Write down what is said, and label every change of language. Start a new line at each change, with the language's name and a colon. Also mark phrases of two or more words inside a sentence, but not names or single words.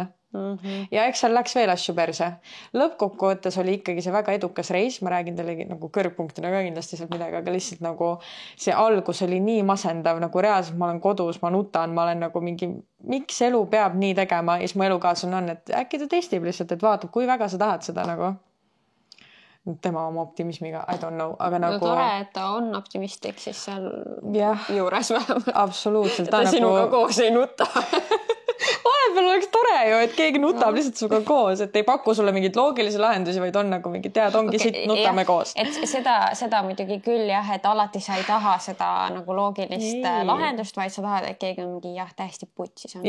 Estonian: Ja eks seal läks veel asju perse. Lõppkokkuvõttes oli ikkagi see väga edukas reis, ma räägin teile nagu kõrgpunktina ka kindlasti sealt midagi, aga lihtsalt nagu see algus oli nii masendav, nagu reaalselt ma olen kodus, ma nutan, ma olen nagu mingi, miks elu peab nii tegema ja siis mu elukaaslane on, et äkki ta testib lihtsalt, et vaatab, kui väga sa tahad seda nagu. Tema oma optimismiga,
English: I don't know,
Estonian: aga nagu... tore, et ta on optimistlik siis seal juures vähemalt. Absoluutselt. Ta sinuga koos ei nuta. Vahepeal oleks tore ju, et keegi nutab lihtsalt suga koos, et ei paku sulle mingid loogilisi lahendusi, vaid on nagu mingi ongi siit, nutame koos. Et seda muidugi küll jah, et alati sa ei taha seda nagu loogilist lahendust, vaid sa tahad, et keegi on mingi täiesti putsis on.